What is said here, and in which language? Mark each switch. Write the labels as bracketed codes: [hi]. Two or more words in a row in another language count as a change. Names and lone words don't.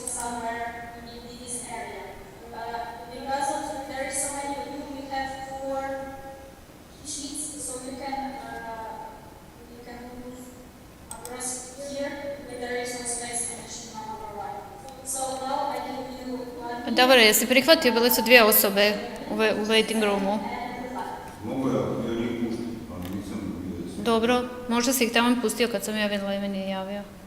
[en] somewhere in this area. Because of there is so many people, we have 4 sheets, so you can move across here, but there is no space in sheet number 1. So now I give you one. [bs] Dobro, jesi prihvatio, bile su 2 osobe u [en] waiting roomu. [bs] Mogu ja njih puštiti, ali nisam vidio. Dobro, možda si ih tamo pustio kad sam ja vidjela i meni je javio.